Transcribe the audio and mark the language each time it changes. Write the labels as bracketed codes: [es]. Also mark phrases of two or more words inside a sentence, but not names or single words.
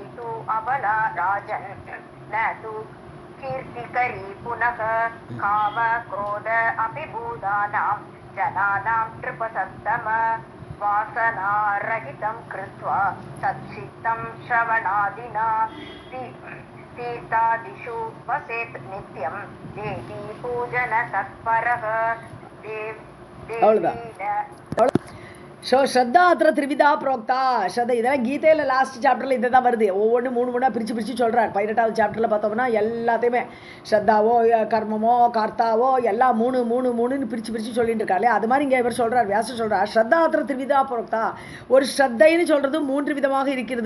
[sa] तु अबला राजन् न तु कीर्तिकरी पुनः काम क्रोध अपि भूतानां जनानां नृपसत्तम वासनारहितं कृत्वा सच्चित्तं श्रवणादिना तीर्थादिषु वसेत् नित्यं देवी पूजन तत्परः. सो श्रद्धा अत्र त्रिविधा प्रोक्ता [ta] ஸ்ரத்த இதெல்லாம் கீதையில் [en] last chapter [ta] இதை தான் வருது. ஒவ்வொன்று மூணு மூணாக பிரித்து சொல்கிறார். 18வது சாப்டரில் பார்த்தோம்னா எல்லாத்தையுமே ஸ்ரத்தாவோ கர்மமோ கர்த்தாவோ எல்லாம் மூணுன்னு பிரித்து சொல்லிட்டு இருக்காரு. அது மாதிரி இங்கே இவர் சொல்கிறார், வியாசர் சொல்கிறார், [sa] श्रद्धा अत्र त्रिविधा प्रोक्ता. [ta] ஒரு ஸ்ரத்தைன்னு சொல்கிறது 3 விதமாக இருக்கிறது.